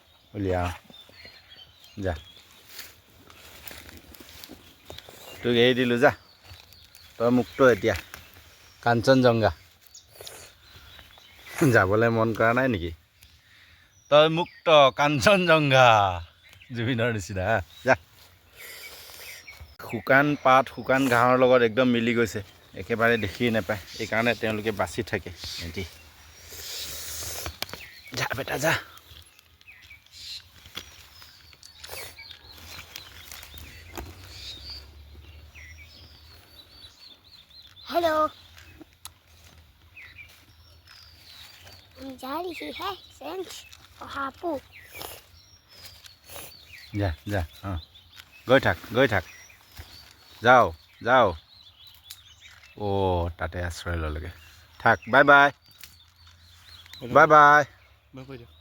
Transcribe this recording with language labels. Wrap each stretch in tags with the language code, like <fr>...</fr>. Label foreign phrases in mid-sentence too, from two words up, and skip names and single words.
<as>উলিয়া যা তোক এৰি দিলোঁ যা তই মুক্ত এতিয়া কাঞ্চনজংঘা যাবলৈ মন কৰা নাই নেকি তই মুক্ত কাঞ্চনজংঘা জুবিনৰ নিচিনা যা শুকান পাত শুকান ঘাঁহৰ লগত একদম মিলি গৈছে একেবাৰে দেখিয়ে নাপায় এইকাৰণে তেওঁলোকে বাচি থাকে এটি যা বেটা যা</as> <hi>हेलो हम जा रही है सेंस और हापू</hi> <as>যা যা অঁ গৈ থাক যাও যাও তাতে আশ্ৰয় ল'লেগৈ থাক বাই বাই বাই বাই</as>